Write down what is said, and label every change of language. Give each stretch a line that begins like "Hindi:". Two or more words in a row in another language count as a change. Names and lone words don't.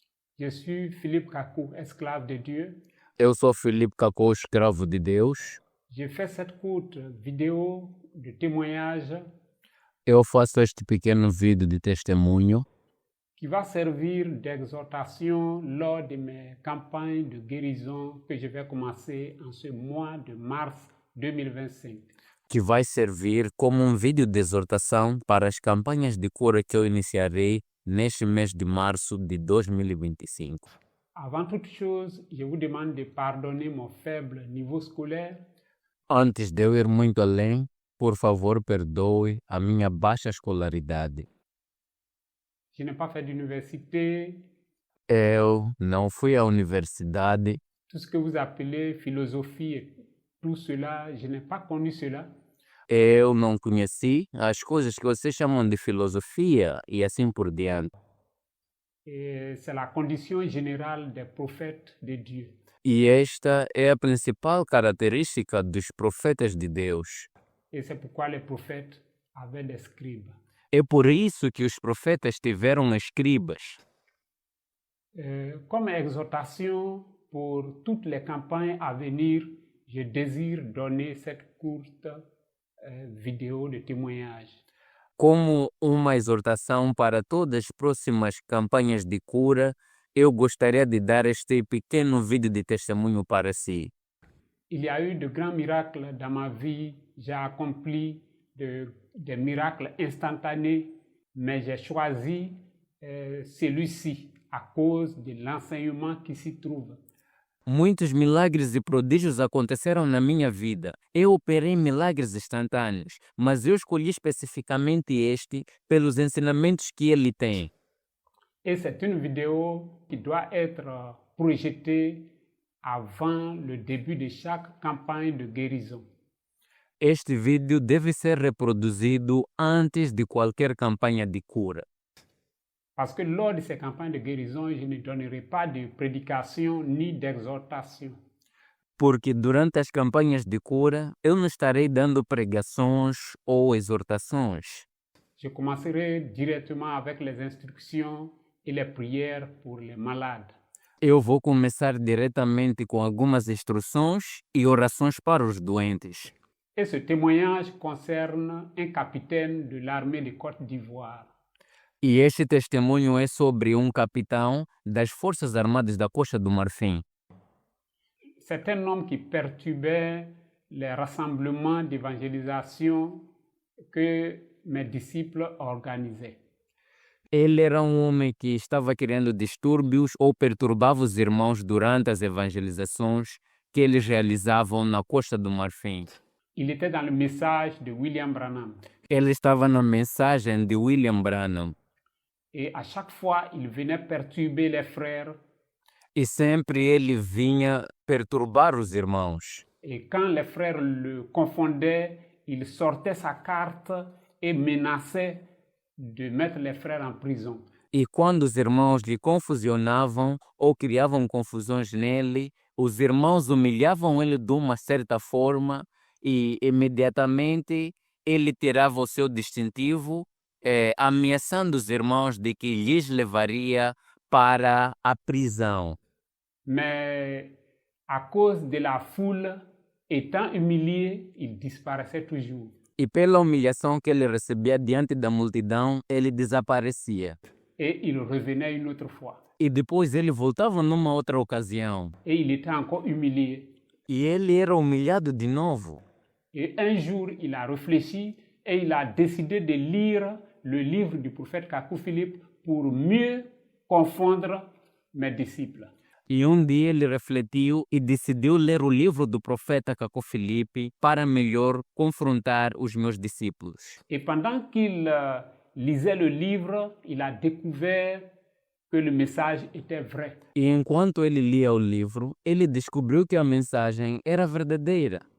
French: Je suis Philippe Kakou, esclave de Dieu.
Portuguese: Eu sou Felipe Cacô, escravo de Deus.
French: J'ai fait cette courte vidéo de témoignage
Portuguese: Eu faço este pequeno vídeo de testemunho
French: qui va servir d'exhortation lors de mes campagnes de guérison que je vais commencer en ce mois de mars 2025.
Portuguese: que vai servir como um vídeo de exortação para as campanhas de cura que eu iniciarei neste mês de março de 2025.
French: Avant toute chose, je vous demande de pardonner mon faible niveau scolaire.
Portuguese: Antes de eu ir muito além, por favor, perdoe a minha baixa escolaridade.
French: Je n'ai pas fait d'université,
Portuguese: Eu não fui à universidade.
French: tout ce que vous appelez philosophie et tout cela, je n'ai pas connu cela.
Portuguese: Eu não conheci as coisas que vocês chamam de filosofia e assim por diante.
French: Et c'est la condition générale des prophètes de Dieu.
Portuguese: E esta é a principal característica dos profetas de Deus.
French: Et c'est pourquoi les prophètes avaient des scribes.
Portuguese: É por isso que os profetas tiveram escribas.
French: Comme exhortation pour toutes les campagnes à venir, je désire donner cette courte vidéo de témoignage.
Portuguese: Como uma exortação para todas as próximas campanhas de cura, eu gostaria de dar este pequeno vídeo de testemunho para si.
French: Il y a eu de grands miracles dans ma vie, j'ai accompli des miracles instantanés, mais j'ai choisi celui-ci à cause de l'enseignement qui s'y trouve.
Portuguese: Muitos milagres e prodígios aconteceram na minha vida. Eu operei milagres instantâneos, mas eu escolhi especificamente este pelos ensinamentos que ele tem.
French: Et c'est une vidéo qui doit être projetée avant le début de chaque campagne de guérison.
Portuguese: Este vídeo deve ser reproduzido antes de qualquer campanha de cura.
French: Parce que lors de ces campagnes de guérison, je ne donnerai pas de prédication ni d'exhortation.
Portuguese: Porque durante as campanhas de cura, eu não estarei dando pregações ou exortações.
French: Je commencerai directement avec les instructions et les prières pour les malades.
Portuguese: Eu vou começar diretamente com algumas instruções e orações para os doentes.
French: Et ce témoignage concerne un capitaine de l'armée de Côte d'Ivoire.
Portuguese: E este testemunho é sobre um capitão das Forças Armadas da Costa do Marfim.
French: C'est un homme qui perturbait les rassemblements d'évangélisation que mes disciples organisaient.
Portuguese: Ele era um homem que estava criando distúrbios ou perturbava os irmãos durante as evangelizações que eles realizavam na Costa do Marfim.
French: Il était dans le message de William Branham.
Portuguese: Ele estava na mensagem de William Branham.
French: Et à chaque fois, il venait perturber les frères.
Portuguese: E sempre ele vinha perturbar os irmãos.
French: Et quand les frères le confondaient, il sortait sa carte et menaçait de mettre les frères en prison.
Portuguese: E quando os irmãos lhe confusionavam ou criavam confusões nele, os irmãos humilhavam ele de uma certa forma e imediatamente ele tirava o seu distintivo, ameaçando os irmãos de que lhes levaria para a prisão.
French: Mais à cause de la foule, étant humilié, il disparaissait toujours.
Portuguese: E pela humilhação que ele recebia diante da multidão, ele desaparecia.
French: Et il revenait une autre fois.
Portuguese: E depois ele voltava numa outra ocasião.
French: Et il était encore humilié.
Portuguese: E ele era humilhado de novo.
French: Et un jour, il a réfléchi et il a décidé de lire le livre du prophète Kakou Philippe pour mieux confondre mes disciples.
Portuguese: E um dia ele refletiu e decidiu ler o livro do profeta Cacô Filipe para melhor confrontar os meus discípulos.
French: Et pendant qu'il lisait le livre, il a découvert que le message était vrai.
Portuguese: E enquanto ele lia o livro, ele descobriu que a mensagem era verdadeira.